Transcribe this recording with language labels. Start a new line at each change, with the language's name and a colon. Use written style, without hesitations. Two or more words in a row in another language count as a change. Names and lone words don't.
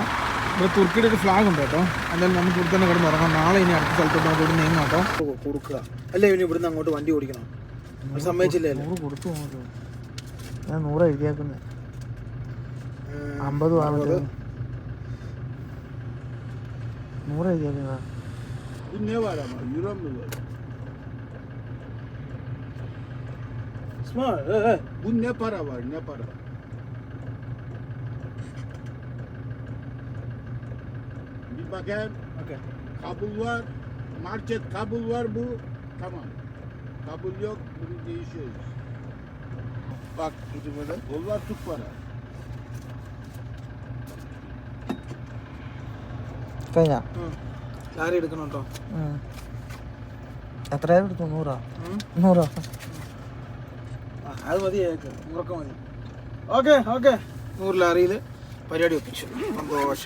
Malayalam: ഇവിടെ തുർക്കിയുടെ ഒരു ഫ്ലാഗ് ഉണ്ട് കേട്ടോ. എന്തായാലും നമുക്ക് ഇവിടെ തന്നെ കിടന്ന് ഉറങ്ങാം. നാളെ ഇനി അടുത്ത സ്ഥലത്തോട്ട് നമുക്ക് ഇവിടെ നീങ്ങാം കേട്ടോ. കൊടുക്കുക അല്ലേ, ഇനി ഇവിടുന്ന് അങ്ങോട്ട് വണ്ടി ഓടിക്കണം. അത് സമ്മതിച്ചില്ലേ? 100 കൊടുത്തു പോകുന്നത്. ഞാൻ 100 എഴുതിയാക്കുന്നത്. 50 100 എഴുതിയാക്കുന്നതാ.
Turkish: Bu ne var ama? Euro mu var? Bu ne para var? Ne para? Bir bakayım. Kabul var. Market kabul var bu. Tamam. Kabul yok. Bunu değişiyoruz. Bak tutu böyle. Onlar Türk para.
Malayalam: കഴിഞ്ഞാ ലാരി എടുക്കണം കേട്ടോ. എത്രയാ എടുത്തു? 100 100. അത് മതി, ഉറക്കം മതി. ഓക്കെ 100 ലാറിയിൽ പരിപാടി ഒപ്പിച്ചു. സന്തോഷം.